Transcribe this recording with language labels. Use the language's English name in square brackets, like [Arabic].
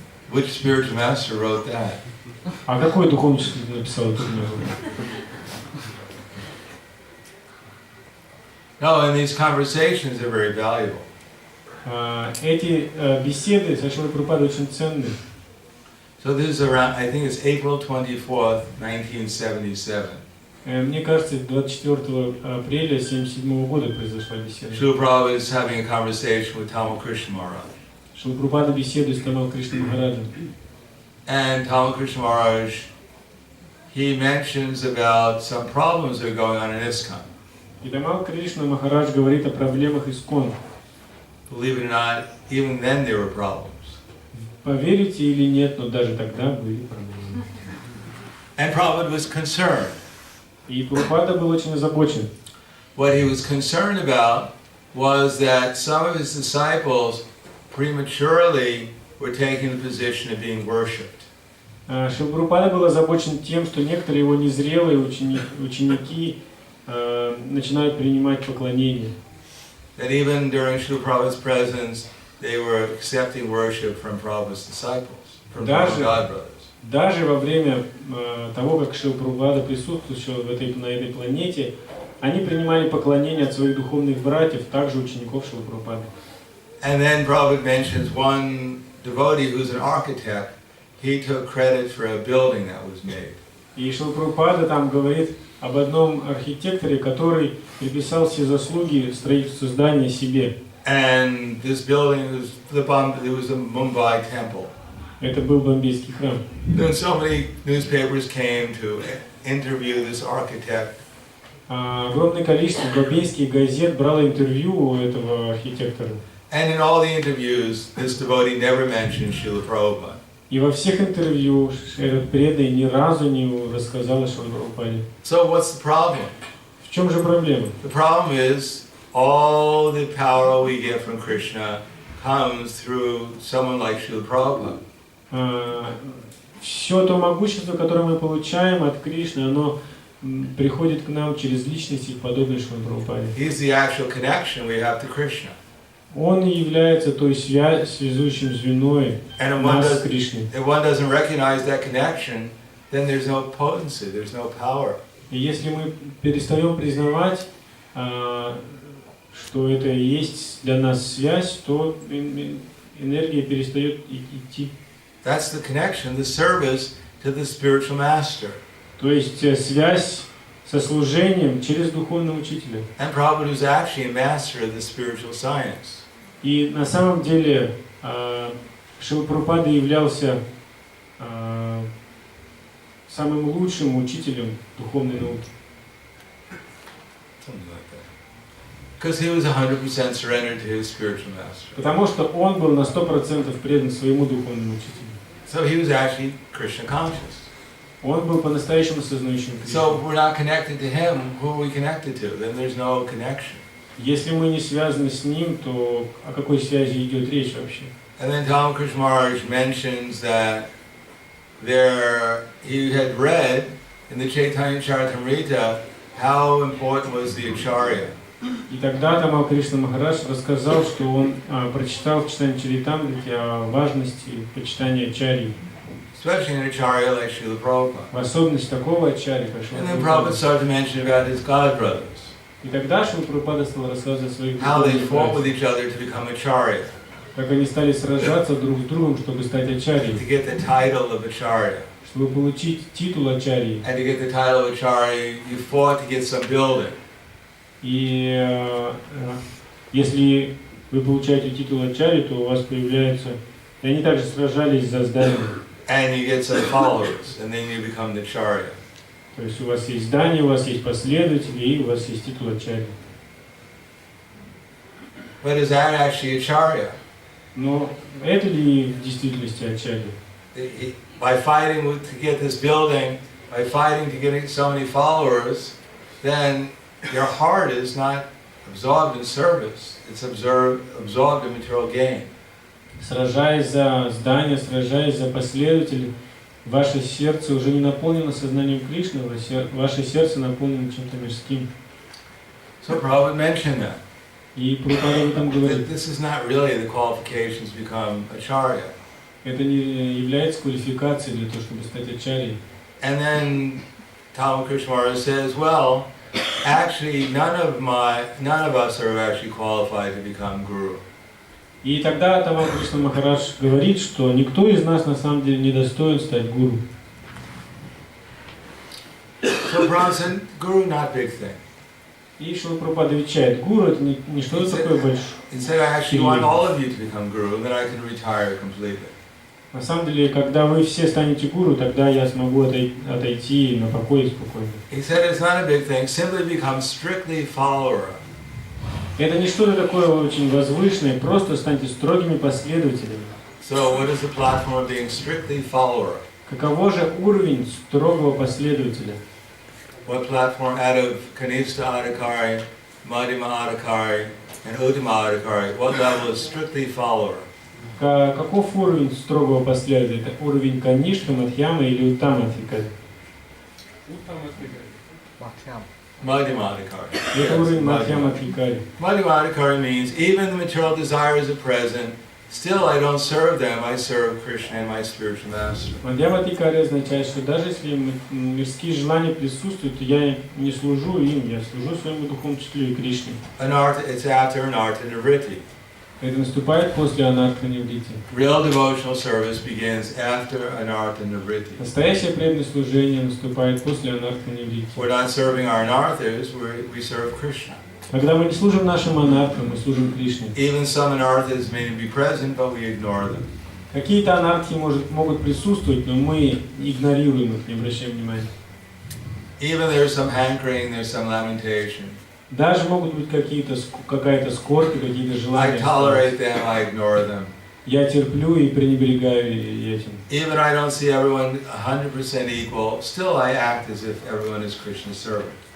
[English] Which spiritual master wrote that? [Russian] А какой духовный учитель написал эту книгу? [English] No, and these conversations are very valuable. [Russian] Эти беседы с Шрилой Прабхупадой очень ценны. [English] So this is around, I think it's April 24th, 1977. [Russian] Мне кажется, 24 апреля 1977 года произошла беседа. [English] Srila Prabhupada is having a conversation with Tamal Krishna Maharaj. [Russian] Шрила Прабхупада беседует с Тамал Кришной Махараджем. [English] And Tamal Krishna Maharaj, he mentions about some problems that are going on in ISKCON. [Russian] И Тамал Кришна Махарадж говорит о проблемах ИСККОН. [English] Believe it or not, even then there were problems. [Russian] Поверите или нет, но даже тогда были проблемы. [English] And Prabhupada was concerned. [Russian] И Прабхупада был очень озабочен. [English] What he was concerned about was that some of his disciples prematurely were taking the position of being worshipped. [Russian] Шрила Прабхупада был озабочен тем, что некоторые его незрелые ученики начинают принимать поклонение. [English] That even during Srila Prabhupada's presence, they were accepting worship from Prabhupada's disciples, from Prabhupada's godbrothers. [Russian] Даже во время того, как Шрила Прабхупада присутствовал на этой планете, они принимали поклонение от своих духовных братьев, также учеников Шрилы Прабхупады. [English] And then Prabhupada mentions one devotee who's an architect. He took credit for a building that was made. [Russian] И Шрила Прабхупада там говорит об одном архитекторе, который приписал все заслуги строительства здания себе. [English] And this building was it was a Mumbai temple. [Russian] Это был бомбейский храм. [English] Then so many newspapers came to interview this architect. [Russian] Огромное количество бомбейских газет брало интервью у этого архитектора. [English] And in all the interviews, this devotee never mentioned Srila Prabhupada. [Russian] И во всех интервью этот преданный ни разу не рассказал о Шриле Прабхупаде. [English] So what's the problem? [Russian] В чем же проблема? [English] The problem is all the power we get from Krishna comes through someone like Srila Prabhupada. [Russian] Все то могущество, которое мы получаем от Кришны, оно приходит к нам через личности, подобные Шриле Прабхупаде. [English] He's the actual connection we have to Krishna. [Russian] Он является той связующим звеной нас с Кришной. [English] If one doesn't recognize that connection, then there's no potency, there's no power. [Russian] И если мы перестаем признавать, что это и есть для нас связь, то энергия перестает идти. [English] That's the connection, the service to the spiritual master. [Russian] То есть связь со служением через духовного учителя. [English] And Prabhupada was actually a master of the spiritual science. [Russian] И на самом деле Шрила Прабхупада являлся самым лучшим учителем духовной науки. [English] Something like that. Because he was 100% surrendered to his spiritual master. [Russian] Потому что он был на 100% предан своему духовному учителю. [English] So he was actually Krishna conscious. [Russian] Он был по-настоящему сознающим Кришну. [English] So if we're not connected to him, who are we connected to? Then there's no connection. [Russian] Если мы не связаны с ним, то о какой связи идет речь вообще? [English] And then Tamal Krishna Maharaj mentions that he had read in the Chaitanya Charitamrita how important was the acharya. [Russian] И тогда Тамал Кришна Махарадж рассказал, что он прочитал в читании Чаритамрити о важности почитания ачарьи. [English] Especially an acharya like Srila Prabhupada. [Russian] В особенности такого ачарьи, как Шрила [English] And then Prabhupada [Russian] Прабхупада. [English] started to mention about his godbrothers. [Russian] И тогда Шрила Прабхупада стал рассказывать о своих [English] How they [Russian] духовных [English] fought with [Russian] братьях, [English] each other to become acharya. [Russian] как они стали сражаться друг с другом, чтобы стать [English] To [Russian] ачарьей, [English] get the title of acharya. [Russian] чтобы получить титул ачарьи. [English] And to get the title of acharya, you fought to get some building. [Russian] И если вы получаете титул ачарьи, то у вас появляется... И они также сражались за здание. [English] And you get some followers, and then you become the acharya. [Russian] То есть у вас есть здание, у вас есть последователи, и у вас есть титул ачарьи. [English] But is that actually acharya? [Russian] Но это ли в действительности ачарья? [English] By fighting to get this building, by fighting to get so many followers, then your heart is not absorbed in service, it's absorbed in material gain. [Russian] Сражаясь за здание, сражаясь за последователей, ваше сердце уже не наполнено сознанием Кришны, ваше сердце наполнено чем-то мирским. [English] So Prabhupada mentioned that. [Russian] И Прабхупада об этом говорит. [English] This is not really the qualifications to become acharya. [Russian] Это не является квалификацией для того, чтобы стать ачарьей. [English] And then Talmud Krishna Maharaj says, well, actually none of us are actually qualified to become guru. [Russian] И тогда Талмуд Кришна Махарадж говорит, что никто из нас на самом деле не достоин стать гуру. [English] So Prabhupada said, guru not big thing. [Russian] И Шрила Прабхупада отвечает, гуру это не что-то такое большое. [English] He said, I actually want all of you to become guru, then I can retire completely. [Russian] На самом деле, когда вы все станете гуру, тогда я смогу отойти на покой спокойно. [English] He said it's not a big thing, simply become strictly follower. [Russian] Это не что-то такое очень возвышенное, просто станьте строгими последователями. [English] So what is the platform of being strictly follower? [Russian] Каково же уровень строгого последователя? [English] What platform out of Kanishta Adhikari, Madhyama Adhikari, and Uttama Adhikari, what level is strictly follower? [Russian] Каков уровень строгого последователя? Это уровень Канишка, Мадхьяма или Уттама Адхикари? [English] Madhyama Adhikari. [Russian] Это уровень Мадхьяма Адхикари. [English] Madhyama Adhikari means even the material desires are present, still I don't serve them, I serve Krishna and my spiritual master. [Russian] Мадхьяма Адхикари означает, что даже если мирские желания присутствуют, то я не служу им, я служу своему духовному учителю и Кришне. [English] It's after anartha nivritti. [Russian] Это наступает после анарта ниврити. [English] Real devotional service begins after anartha nivritti. [Russian] Настоящее преданное служение наступает после анарта ниврити. [English] We're not serving our anarthas, we serve Krishna. [Russian] Когда мы не служим нашим анартам, мы служим Кришне. [English] Even some anarthas may be present, but we ignore them. [Russian] Какие-то анархи могут присутствовать, но мы игнорируем их, не обращаем внимания. [English] Even there's some hankering, there's some lamentation. [Russian] Даже могут быть какая-то скорбь, какие-то желания. [English] I tolerate them, I ignore them. [Russian] Я терплю и пренебрегаю этим. [English] Even I don't see everyone 100% equal, still I act as if everyone is Krishna's servant.